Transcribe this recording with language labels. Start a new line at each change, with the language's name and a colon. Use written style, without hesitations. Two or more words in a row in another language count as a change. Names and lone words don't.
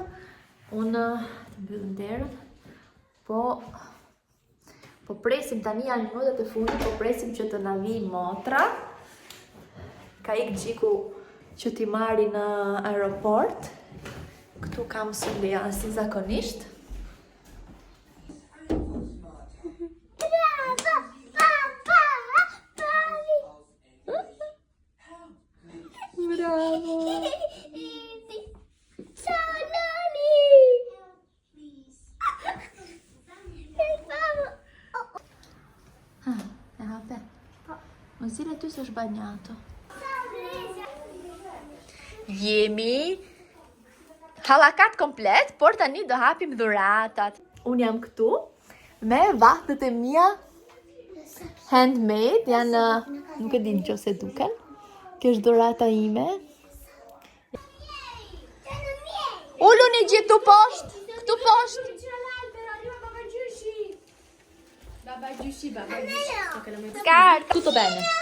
Albanian: Unë të mbyllim derën. Po presim tani janë minutat e fundit, po presim që të na vijë motra. Ka ikë Gjiku që t'i marri në aeroport. Këtu kam Sulea si zakonisht. Bravo!
Italian: Ciao, Nani! Vabbè. Mos dire tu sei sbagliato.
Albanian: Jemi halakat komplet, por tani do hapim dhuratat. Unë jam këtu me vahtët e mia handmade, janë, nuk e di nëse duken. Kjo është dhurata ime. Uluni gjithë tu poshtë, këtu poshtë. Baba Giussi.
Italian: Scar, tutto bene.